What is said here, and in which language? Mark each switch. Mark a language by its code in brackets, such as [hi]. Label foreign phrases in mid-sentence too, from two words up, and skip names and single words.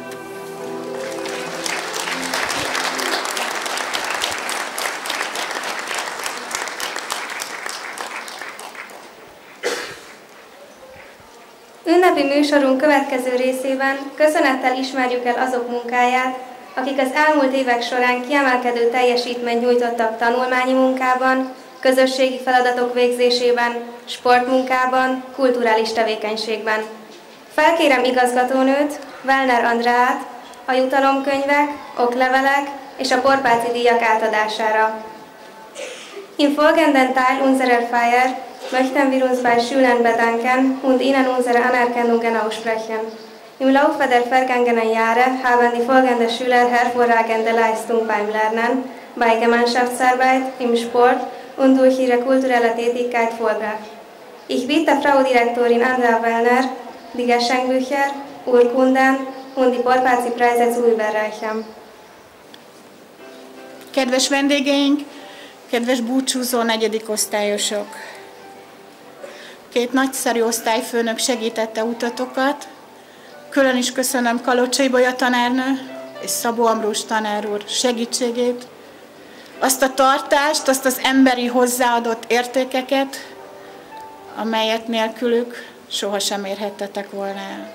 [hu] Ünnepi műsorunk következő részében köszönettel ismerjük el azok munkáját, akik az elmúlt évek során kiemelkedő teljesítményt nyújtottak tanulmányi munkában, közösségi feladatok végzésében, sportmunkában, kulturális tevékenységben. Felkérem igazgatónőt, Wellner Andreát, a jutalomkönyvek, oklevelek és a porpáci díjak átadására. [de] In folgenden Teil unserer Feier möchten wir uns bei Schülern bedanken und ihnen unsere Anerkennungen aussprechen. Im Laufe der vergangenen Jahre haben die folgenden Schüler hervorragende Leistung beim Lernen, bei Gemeinschaftsarbeit, im Sport und durch ihre kulturelle Tätigkeit vollbracht. Ich bitte Frau Direktorin Andrea Wellner, die Geschenkbücher, Urkunden und die Porpáci-Preise zu überreichen. [hu] Kedves vendégeink, kedves búcsúzó negyedik osztályosok! Két nagyszerű osztályfőnök segítette utatokat. Külön is köszönöm Kalocsai Bolya tanárnő és Szabó Ambrus tanár úr segítségét, azt a tartást, azt az emberi hozzáadott értékeket, amelyet nélkülük sohasem érhettetek volna el.